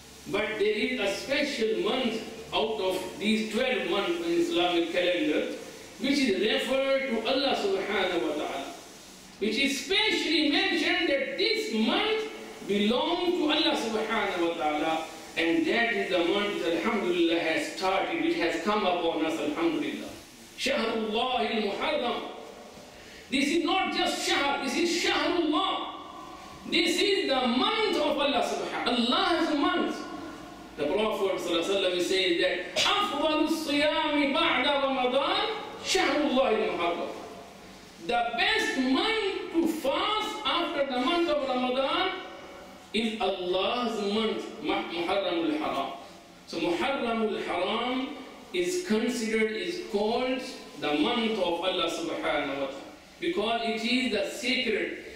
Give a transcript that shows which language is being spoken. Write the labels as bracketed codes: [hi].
[en] But there is a special month out of these 12 months in Islamic calendar, which is referred to Allah subhanahu wa ta'ala, which is specially mentioned that this month belongs to Allah subhanahu wa ta'ala, and that is the month that alhamdulillah has started, which has come upon us, alhamdulillah. Shahrullah al-Muharram. This is not just Shahr, this is Shahrullah. This is the month of Allah subhanahu wa ta'ala. Allah's month. The Prophet ﷺ says that [ar] أفضل الصيام بعد رمضان شهر الله المحرم. [en] The best month to fast after the month of Ramadan is Allah's month, Muharram al-Haram. So Muharram al-Haram is considered, is called the month of Allah subhanahu wa ta'ala, because it is the sacred.